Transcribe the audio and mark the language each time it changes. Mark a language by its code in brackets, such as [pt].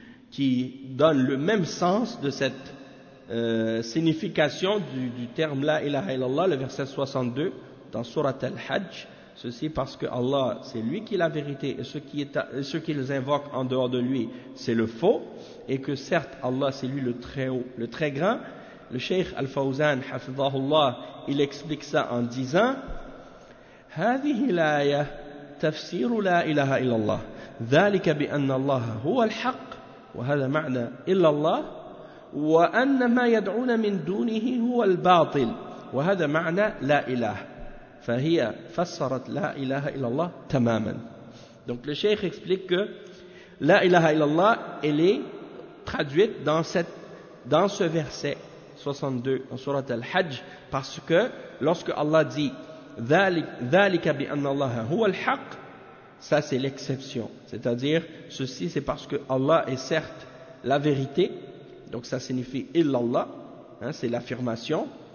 [fr] qui donne le même sens de cette signification du terme la ilaha illallah, le verset 62 dans sourate al-Hajj. Ceci parce que Allah, c'est lui qui est la vérité, et ce qu'ils invoquent en dehors de lui, c'est le faux, et que certes Allah, c'est lui le très haut, le très grand. Le Cheikh Al-Fawzan, hafidhahullah, il explique ça en disant: [ar] هذه الآية تفسير لا إله إلا الله ذلك بأن الله هو الحق وهذا معنى إلا الله وأن ما يدعون من دونه هو الباطل وهذا معنى لا إله. فهي فسرت لا إله إلا الله تماما. [fr] Donc le Cheikh explique que la ilaha illallah, elle est traduite dans ce verset 62 en surat al-Hajj, parce que lorsque Allah dit [ar] ذلك بأن الله هو الحق, [fr] ça c'est l'exception, c'est-à-dire ceci c'est parce que Allah est certes la vérité, donc ça signifie illallah, hein, c'est l'affirmation.